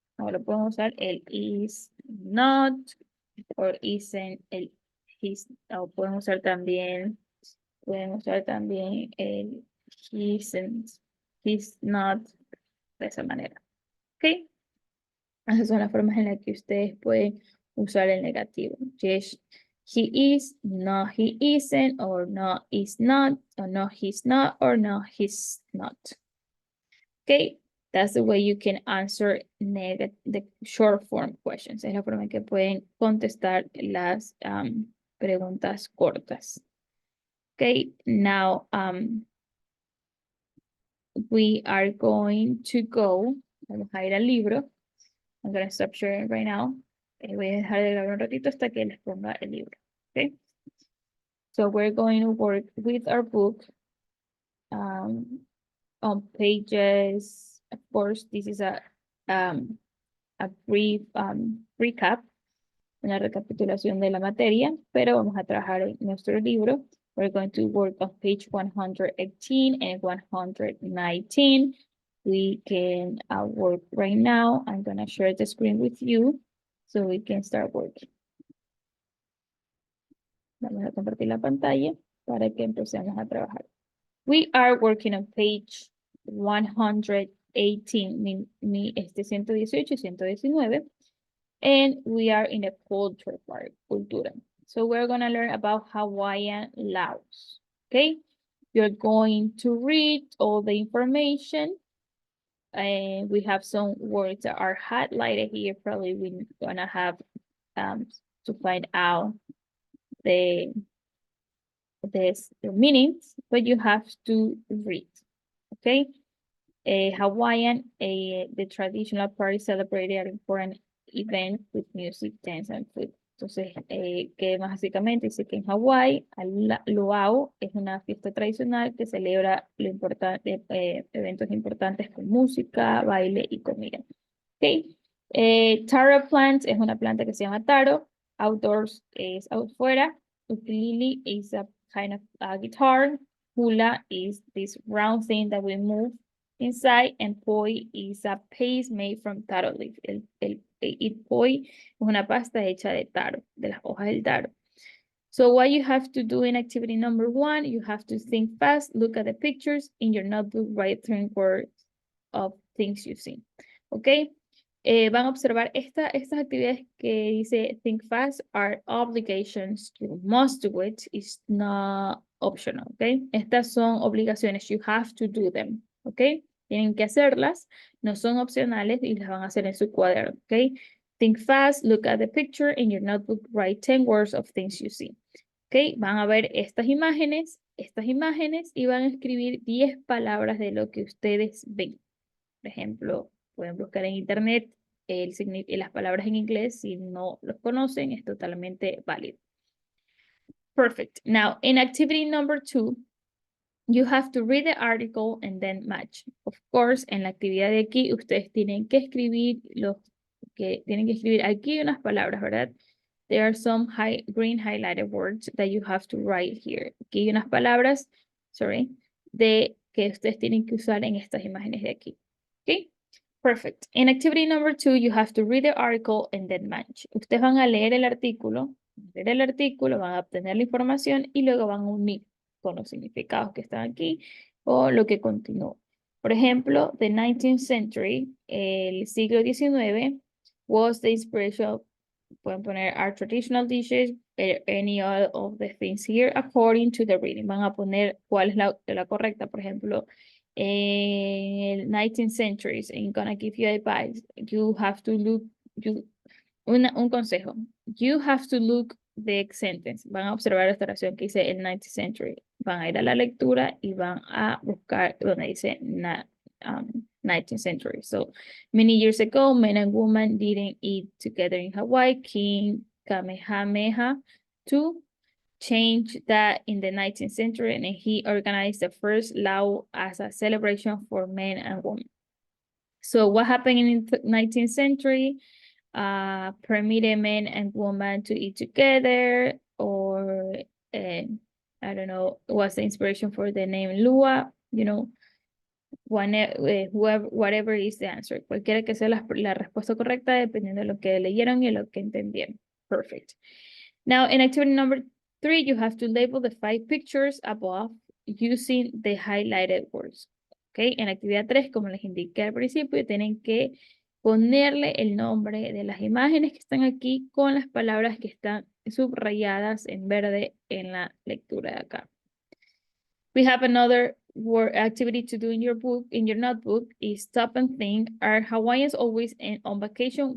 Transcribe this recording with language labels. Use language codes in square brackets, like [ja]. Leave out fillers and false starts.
[es] Ahora podemos usar el [en] is not, or isn't, [es] el [en] he's, [es] o podemos usar también el [en] he isn't, he's not, [es] de esa manera. ¿Ok? Esas son las formas en las que ustedes pueden usar el negativo. [en] Yes, he is, no, he isn't, or no, he's not, or no, he's not, or no, he's not. Okay, that's the way you can answer the short form questions. [es] Es la forma en que pueden contestar las preguntas cortas. [en] Okay, now we are going to go, [es] vamos a ir al libro. [en] I'm going to stop sharing right now. [es] Voy a dejar de grabar un ratito hasta que les ponga el libro. [en] Okay. So we're going to work with our book on pages. Of course, this is a brief recap, [es] una recapitulación de la materia, pero vamos a trabajar en nuestro libro. [en] We're going to work on page 118 and 119. We can work right now. I'm going to share the screen with you so we can start working. [es] Vamos a compartir la pantalla para que empecemos a trabajar. [en] We are working on page 118, 118 y 119. And we are in the culture part, cultura. So we're going to learn about Hawaiian laos. Okay, you're going to read all the information. And we have some words that are highlighted here. Probably we're going to have to find out the meanings, but you have to read. Okay, Hawaiian, the traditional party celebrated an important event with music, dance, and food. [es] Entonces, que básicamente dice que en Hawái, Luau es una fiesta tradicional que celebra eventos importantes con música, baile y comida. Okay. Taro plant es una planta que se llama taro. Outdoors es afuera. [en] Ukulele is a kind of guitar. Hula is this round thing that we move inside, and poi is a paste made from taro leaf. [es] El poi es una pasta hecha de taro, de las hojas del taro. [en] So what you have to do in activity number 1, you have to think fast, look at the pictures in your notebook, write 3 words of things you've seen. [es] Okay? Van a observar estas actividades que dice [en] think fast are obligations. You must do it. It's not optional. Okay? [es] Estas son obligaciones. [en] You have to do them. Okay? [es] Tienen que hacerlas. No son opcionales y las van a hacer en su cuaderno. [en] Okay? Think fast. Look at the picture in your notebook. Write 10 words of things you see. Okay? [es] Van a ver estas imágenes y van a escribir 10 palabras de lo que ustedes ven. Por ejemplo, pueden buscar en internet las palabras en inglés. Si no los conocen, es totalmente válido. [en] Perfect. Now, in activity number 2, you have to read the article and then match. Of course, [es] en la actividad de aquí, ustedes tienen que escribir aquí unas palabras, ¿verdad? [en] There are some green highlighted words that you have to write here. [es] Aquí hay unas palabras, que ustedes tienen que usar en estas imágenes de aquí. [en] Okay? Perfect. In activity number 2, you have to read the article and then match. [es] Ustedes van a leer el artículo, van a obtener la información y luego van a unir con los significados que están aquí o lo que continúa. Por ejemplo, [en] the 19th century, [es] el siglo XIX, [en] was the inspiration, [es] pueden poner [en] our traditional dishes, any of the things here, according to the reading. [es] Van a poner cuál es la correcta. Por ejemplo, [en] in the 19th centuries, I'm gonna give you advice. You have to look, [es] un consejo. [en] You have to look the sentence. [es] Van a observar esta oración que dice el [en] 19th century. [es] Van a ir a la lectura y van a buscar donde dice [en] 19th century. So many years ago, men and women didn't eat together in Hawaii. King Kamehameha II changed that in the 19th century, and he organized the first luau as a celebration for men and women. So what happened in the 19th century? Permitted men and women to eat together, or I don't know, was the inspiration for the name Lua, you know, whoever, whatever is the answer. [es] Cualquiera que sea la respuesta correcta, dependiendo de lo que leyeron y lo que entendieron. [en] Perfect. Now, in activity number 3, you have to label the 5 pictures above using the highlighted words. [es] Okay, en actividad 3, como les indiqué al principio, tienen que ponerle el nombre de las imágenes que están aquí con las palabras que están subrayadas en verde en la lectura de acá. [en] We have another word activity to do in your book, in your notebook, is stop and think. Are Hawaiians always on vacation?